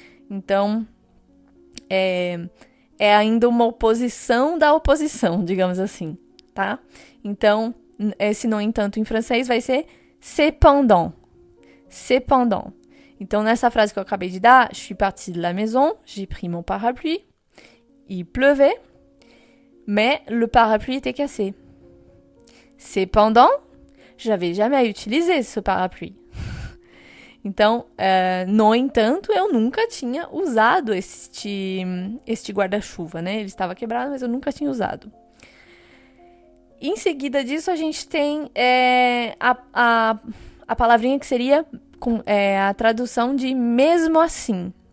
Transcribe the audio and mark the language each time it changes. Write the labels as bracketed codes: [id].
[pt] Então, é ainda uma oposição da oposição, digamos assim. Tá? Então, esse no entanto em francês vai ser cependant. [fr] Cependant. [pt] Então, nessa frase que eu acabei de dar, [fr] je suis partie de la maison, j'ai pris mon parapluie, il pleuvait, mais le parapluie était cassé. Cependant, j'avais jamais utilisé ce parapluie. [pt] Então, no entanto, eu nunca tinha usado este guarda-chuva, né? Ele estava quebrado, mas eu nunca tinha usado. Em seguida disso, a gente tem a palavrinha que seria a tradução de mesmo assim.